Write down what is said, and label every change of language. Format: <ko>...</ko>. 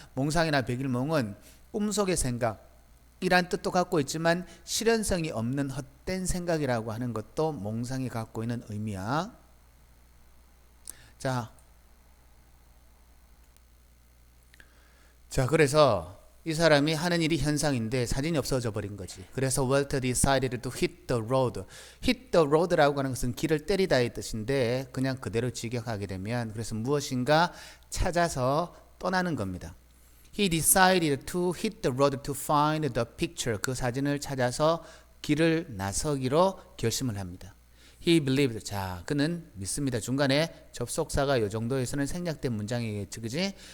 <ko>몽상이나 백일몽은 꿈속의 생각 이란 뜻도 갖고 있지만 실현성이 없는 헛된 생각이라고 하는 것도 몽상이 갖고 있는 의미야. 자, 그래서 이 사람이 하는 일이 현상인데 사진이 없어져 버린 거지. 그래서</ko> <en>Walt decided to hit the road.</en> <ko>hit the road라고 하는 것은 길을 때리다의 뜻인데 그냥 그대로 직역하게 되면 그래서 무엇인가 찾아서 떠나는 겁니다.</ko> <en>He decided to hit the road to find the picture.</en> <ko>그 사진을 찾아서 길을 나서기로 결심을 합니다.</ko> <en>He believed.</en> <ko>자, 그는 믿습니다. 중간에 접속사가 이 정도에서는 생략된 문장이겠지, 그지?</ko>